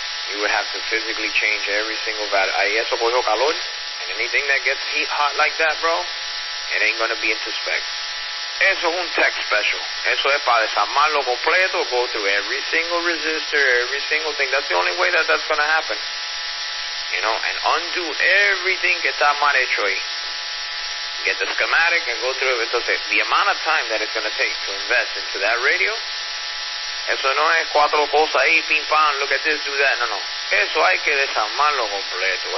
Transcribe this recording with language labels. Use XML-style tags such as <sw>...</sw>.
<en>You would have to physically change every single valve.</en> <es>Ahí eso cogió calor,</es> <en>and anything that gets hot like that, bro, it ain't going to be into spec.</en> <es>Eso es un tech special. Eso es para desarmarlo completo,</es> <en>go through every single resistor, every single thing. That's the only way that that's going to happen. And undo everything</en> <es>que está mal hecho ahí.</es> <en>Get the schematic and go through it. Entonces, the amount of time that it's going to take to invest into that radio,</en> <es>eso no es 4 cosas ahí, pim pam,</es> <en>look at this, do that.</en> <es>No. Eso hay que desarmarlo completo.</es>